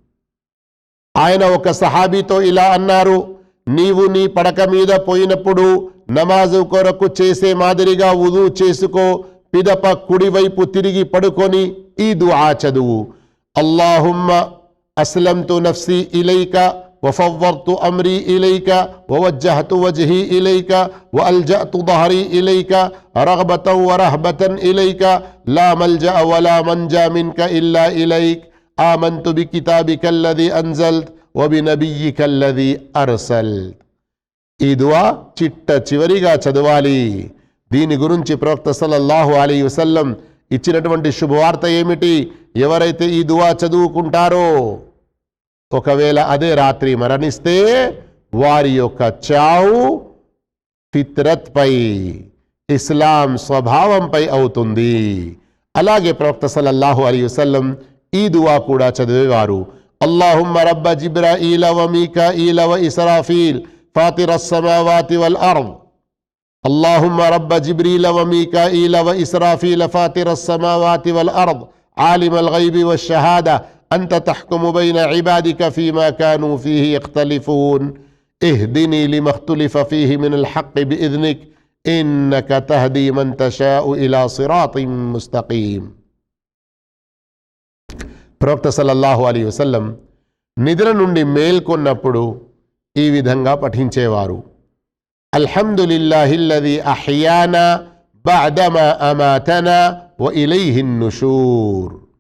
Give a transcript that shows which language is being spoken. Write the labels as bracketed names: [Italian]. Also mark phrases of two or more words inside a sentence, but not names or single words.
[Telugu] ఆయన ఒక సహాబీతో ఇలా అన్నారు, నీవు నీ పడక మీద పోయినప్పుడు నమాజు కొరకు చేసే మాదిరిగా వుదు చేసుకో, పిదప కుడివైపు తిరిగి పడుకొని ఈ దుఆ చదువు. [Arabic] اللهم أسلمت نفسي إليك وفوضت أمري إليك ووجهت وجهي إليك وألجأت ظهري إليك رغبة ورهبة إليك لا ملجأ ولا منجا منك إلا إليك آمنت بكتابك الذي أنزلت وبنبيك الذي أرسلت. [Telugu] ఈ దుఆ చిట్ట చివరిగా చదవాలి. దీని గురించి ప్రవక్త [Arabic] صلى الله عليه وسلم [Telugu] ఇచ్చినటువంటి శుభవార్త ఏమిటి? ఎవరైతే ఈ దుఆ చదువుకుంటారో ఒకవేళ అదే రాత్రి మరణిస్తే వారి యొక్క చావు ఫిత్రత్ పై, ఇస్లాం స్వభావంపై అవుతుంది. అలాగే ప్రవక్త [Arabic] صلى الله عليه وسلم [Telugu] ఈ దుఆ కూడా చదివేవారు. [Arabic] اللهم رب جبرائيل وميكائيل وإسرافيل فاطر السماوات والأرض. اللهم رب جبريل وميكائيل وإسرافيل فاطر السماوات والأرض عالم الغيب والشهادة أنت تحكم بين عبادك فيما كانوا فيه يختلفون اهدني لما اختلف فيه من الحق بإذنك إنك تهدي من تشاء إلى صراط مستقيم. [Telugu] ప్రవక్త [Arabic] صلى الله عليه وسلم [Telugu] నిద్ర నుండి మేల్కొన్నప్పుడు ఈ విధంగా పఠించేవారు. [Arabic] الحمد لله الذي أحيانا بعدما أماتنا وإليه النشور.